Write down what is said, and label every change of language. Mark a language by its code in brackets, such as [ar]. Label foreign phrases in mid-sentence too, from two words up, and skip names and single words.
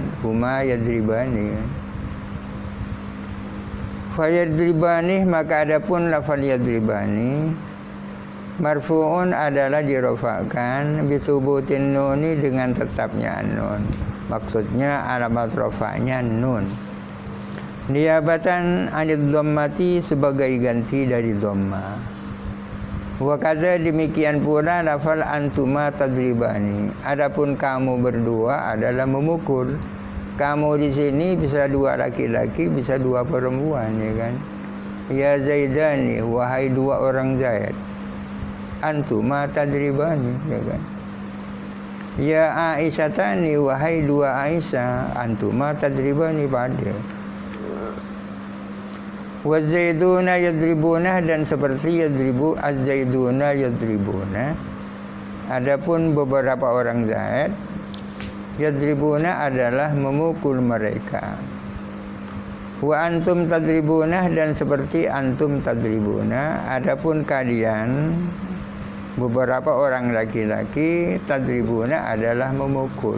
[ar] هما يضربان, kan. فيضربان, [id] maka adapun lafal [ar] يضربان مرفوع [id] adalah [ar] دي‌رفع‌كان بثبوت النون, [id] dengan tetapnya nun. Maksudnya alamat rafa'nya nun. [ar] نيابة عن الضمة, [id] sebagai ganti dari dhamma. [ar] وكذا, [id] demikian pula lafal [ar] أنتما تضربان. [id] Adapun kamu berdua adalah memukul. Kamu di sini bisa 2 laki-laki, bisa 2 perempuan, ya kan. [ar] يا زيدان, [id] wahai 2 orang Zaid. [ar] أنتما تضربان, [id] ya kan. [ar] يا عائشتان, [id] wahai 2 Aisyah. [ar] أنتما تضربان, pada. وزيدون يضربون, [id] dan seperti [ar] يضرب الزيدون يضربون. [id] Adapun beberapa orang Zaid, yadribuna adalah memukul mereka. [ar] وأنتم تضربون, [id] dan seperti [ar] أنتم تضربون. [id] Adapun kalian, beberapa orang laki-laki, tadribuna adalah memukul.